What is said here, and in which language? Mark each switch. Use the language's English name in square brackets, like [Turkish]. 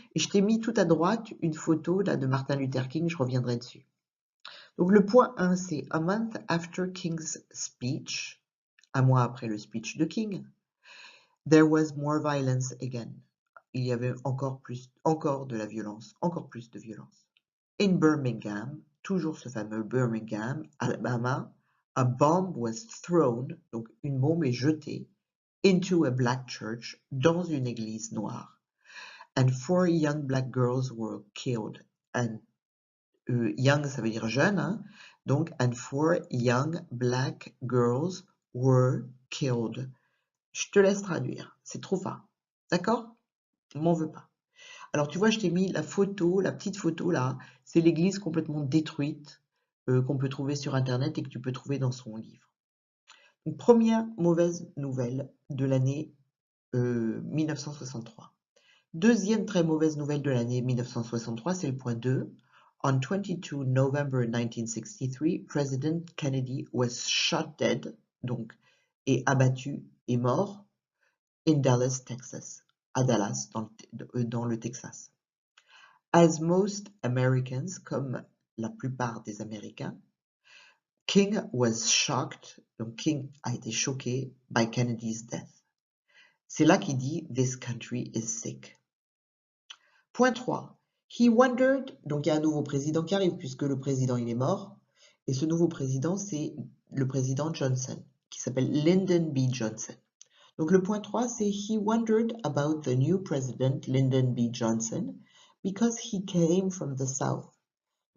[French] Et je t'ai mis tout à droite une photo là, de Martin Luther King. Je reviendrai dessus. Donc, le point 1, c'est [English] A month after King's speech. [French] Un mois après le speech de King. [English] There was more violence again. [French] Il y avait encore de la violence, encore plus de violence. In Birmingham, toujours ce fameux Birmingham, Alabama, [English] a bomb was thrown, [French] donc une bombe est jetée, [English] into a black church, [French] dans une église noire. [English] And 4 young black girls were killed. And young, [French] ça veut dire jeune, hein? [English] Donc, and 4 young black girls were killed. [French] Je te laisse traduire, c'est trop fin. D'accord? M'en veux pas. Alors tu vois, je t'ai mis la photo, la petite photo là, c'est l'église complètement détruite qu'on peut trouver sur internet et que tu peux trouver dans son livre. Donc, première mauvaise nouvelle de l'année 1963. Deuxième très mauvaise nouvelle de l'année 1963, c'est le point 2. [English] On 22 November 1963, President Kennedy was shot dead, [French] donc, et abattu est mort in Dallas, Texas, à Dallas, dans le Texas. [English] As most Americans, [French] comme la plupart des Américains, [English] King was shocked, [French] donc King a été choqué [English] by Kennedy's death. [French] C'est là qu'il dit « [English] This country is sick [French] ». Point 3. [English] He wondered, [French] donc il y a un nouveau président qui arrive puisque le président il est mort, et ce nouveau président c'est le président Johnson, qui s'appelle Lyndon B. [English] Johnson. [French] Donc le point 3 c'est [English] « He wondered about the new president Lyndon B. Johnson because he came from the south ».